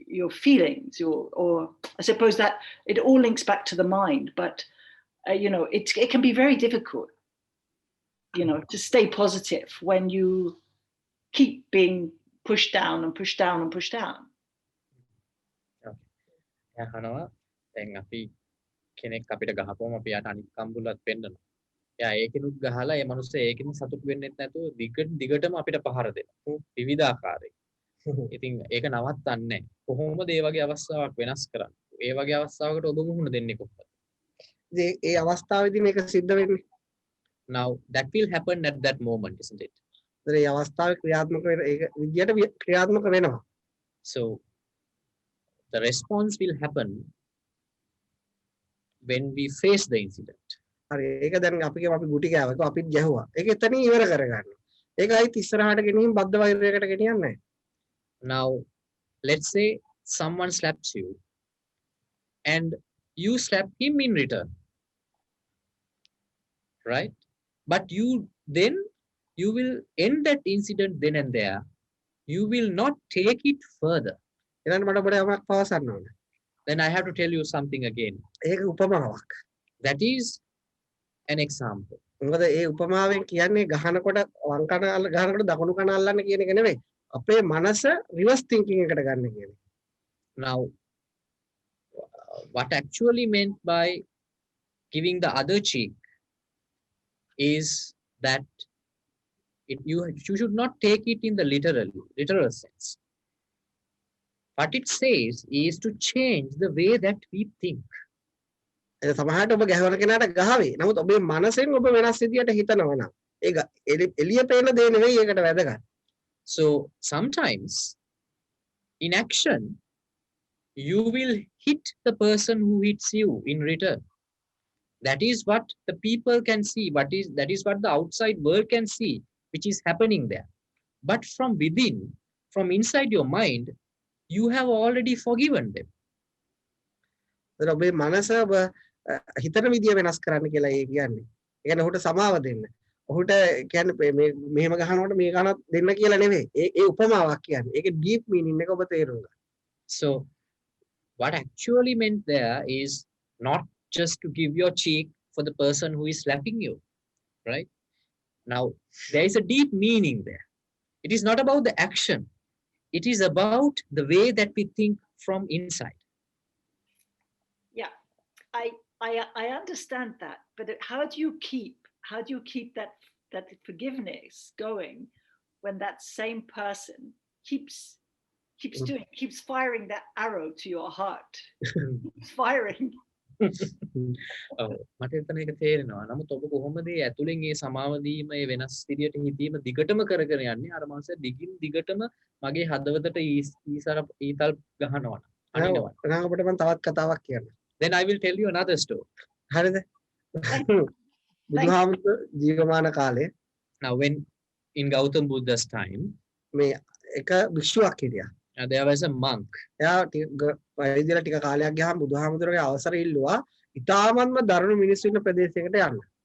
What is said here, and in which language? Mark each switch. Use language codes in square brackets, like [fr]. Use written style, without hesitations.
[en] feelings, or I suppose that it all links back to the mind, but it can be very difficult, to stay positive when you keep being pushed down and pushed down and pushed down. [si] යහනවා දැන් අපි කෙනෙක් අපිට ගහපුවම අපි යාට අනිත් කම්බුලත් පෙන්නනවා. එයා ඒකිනුත් ගහලා ඒ මනුස්සයා ඒකිනුත් සතුටු වෙන්නෙත් නැතුව දිගටම අපිට පහර දෙනවා. විවිධ ආකාරයක. ඉතින් ඒක නවත්තන්නේ නැහැ. කොහොමද ඒ වගේ අවස්ථාවක් වෙනස් කරන්නේ? ඒ වගේ අවස්ථාවකට ඔබ මුහුණ දෙන්නේ කොහොමද? ඒ අවස්ථාවේදී මේක සිද්ධ වෙන්නේ. [en] Now that will happen at that moment, isn't it? [si] ඒ අවස්ථාවේ ක්‍රියාත්මක වෙන ඒක විදියට ක්‍රියාත්මක වෙනවා. [en] So the response will happen when we face the incident. [si] හරි ඒක දැන් අපි කියමු අපි ගුටි කෑවා. ඒක අපිත් ගැහුවා. ඒක එතනින් ඉවර කරගන්න. ඒක ආයිත් ඉස්සරහට ගෙනියමින් බද්ධ වෛරයකට ගෙනියන්නේ නැහැ. [en] Now let's say someone slaps you and you slap him in return, right? But you will end that incident then and there. You will not take it further. [si] ඊළඟ මට ඔබට යමක් පවසන්න ඕනේ. [en] Then I have to tell you something again. [si] ඒක උපමාවක්. [en] That is an example. [si] මොකද ඒ උපමාවෙන් කියන්නේ ගහනකොට වම් කන ගහනකොට දකුණු කන අල්ලන්න කියන එක නෙවෙයි. අපේ මනස [en] reverse thinking [si] එකට ගන්න කියන එක. [en] Now what actually meant by giving the other cheek is that you should not take it in the literal sense. What it says is to change the way that we think. [si] ඒ සමහරට ඔබ ගැහවන කෙනාට ගහවේ. නමුත් ඔබේ මනසෙන් ඔබ වෙනස් විදියට හිතනවා නම් ඒක එළිය පේන දේ නෙවෙයි ඒකට වැදගත්. [en] So sometimes in action you will hit the person who hits you in return. That is what the people can see. That is what the outside world can see, which is happening there. But from within, from inside your mind, you have already forgiven them. [si] ඔබේ මනස ඔබ හිතන විදිය වෙනස් කරන්න කියලා ඒ කියන්නේ. ඒ කියන්නේ ඔහුට සමාව දෙන්න. ඔහුට කියන්නේ මෙහෙම ගහනකොට මේ ගහනත් දෙන්න කියලා නෙවෙයි. ඒ උපමාවක් කියන්නේ. ඒකේ [en] deep meaning [si] එක ඔබ තේරුම් ගන්න. [en] So what actually meant there is not just to give your cheek for the person who is slapping you, right? Now there is a deep meaning there. It is not about the action. It is about the way that we think from inside. Yeah, I understand that, but how do you keep that forgiveness going when that same person keeps firing that arrow to your heart? Keeps firing. [si] මට එතන එක තේරෙනවා. නමුත් ඔබ කොහොමද ඒ ඇතුලෙන් ඒ සමාව දීම ඒ වෙනස් විදියට හිතීම දිගටම කරගෙන යන්නේ? අර මාස දිගටම මගේ හදවතට ඊතල් ගහනවා. අනිනවා. එහෙනම් ඔබට මම තවත් කතාවක් කියන්න. [en] Then I will tell you another story. [si] හරිද? බුදුහාමුදුරුවෝ ජීවමාන කාලේ [en] Now when in Gautam Buddha's time, [si] මේ එක භික්ෂුවක් හිටියා. [en] there was a monk. [si] එයා වෛද්‍යලා ටික කාලයක් ගියාම බුදුහාමුදුරුවෝගේ අවසර ඉල්ලුවා ඉතාමත්ම දරුණු මිනිස්සු ඉන්න ප්‍රදේශයකට යන්න.